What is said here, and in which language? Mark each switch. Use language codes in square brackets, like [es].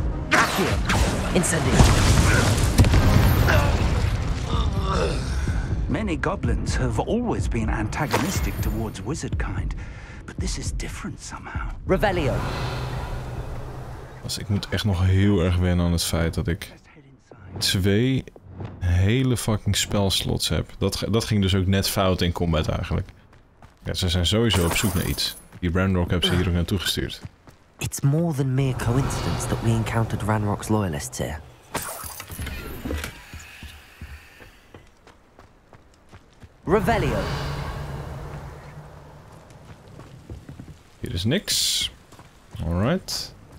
[en] Accio. Incendio. Many goblins have always been antagonistic towards wizard kind, but this is different somehow. Revelio. [nl] Dus ik moet echt nog heel erg wennen aan het feit dat ik 2 hele fucking spelslots heb. Dat ging dus ook net fout in combat eigenlijk. Ja, ze zijn sowieso op zoek naar iets. Die Ranrock hebben ze hier ook naartoe gestuurd. [en] It's more than mere coincidence that we encountered Ranrock's loyalists here. Revelio. [nl] Hier is niks. Alright.